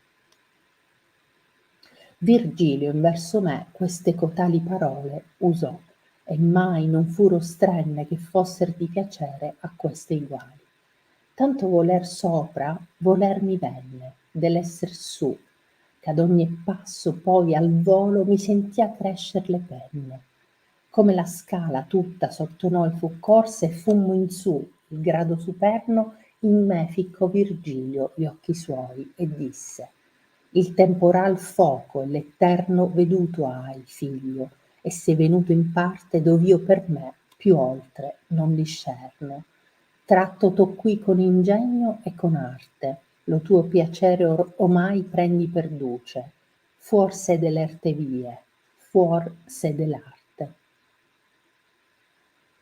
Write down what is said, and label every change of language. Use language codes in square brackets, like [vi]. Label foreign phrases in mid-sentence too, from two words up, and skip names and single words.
[it] Virgilio in verso me queste cotali parole usò, e mai non furo strenne che fosser di piacere a queste iguali. Tanto voler sopra voler mi venne, dell'esser su, ch'ad ogni passo poi al volo mi sentia crescer le penne. Come la scala tutta sotto noi fu corsa e fummo in su, il grado superno in me ficcò Virgilio gli occhi suoi e disse: il temporal foco e l'eterno veduto hai, figlio, e sei venuto in parte dov'io per me più oltre non discerno. Tratto t'ho qui con ingegno e con arte, lo tuo piacere omai prendi per duce, fuor se dell'erte vie, fuor se dell'arte.